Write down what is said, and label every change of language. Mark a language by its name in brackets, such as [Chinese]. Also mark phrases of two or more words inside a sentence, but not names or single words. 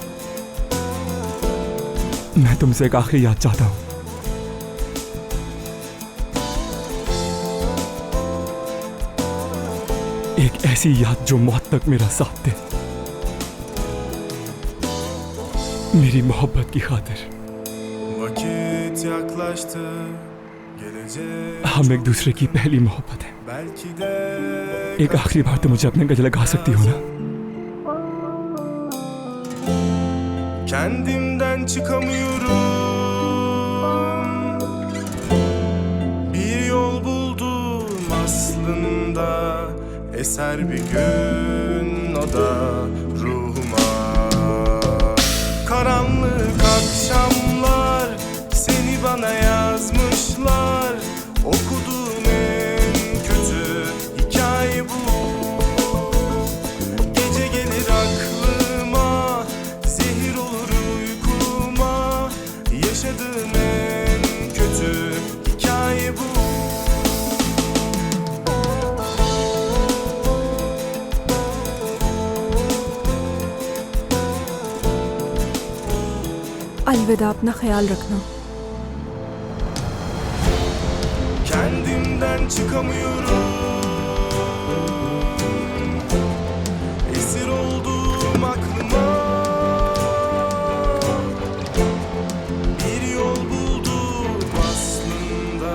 [Hindi] मैं तुमसे एक आखिरी याद चाहता हूँ। एक ऐसी याद जो मौत तक मेरा साथ दे, मेरी मोहब्बत की खातिर। [Turkish] Vakit yaklaştı, gelecek [Hindi] हम एक दूसरे की पहली मोहब्बत है। [Turkish] belki de [Hindi] एक आखिरी बार तो मुझे अपने गले लगा सकती हो ना? [Turkish] kendimden çıkamıyorum. Bir yol buldum aslında, eser bir gün o da ruhuma. Karanlık akşamlar seni bana yazmışlar. Okuduğum en kötü hikaye bu. Gece gelir aklıma, zehir olur uykuma. Yaşadığım en kötü hikaye bu. [Hindi] अलविदा, अपना ख्याल रखना। [Turkish] Kendimden çıkamıyorum. Esir oldum aklıma. Bir yol buldum aslında.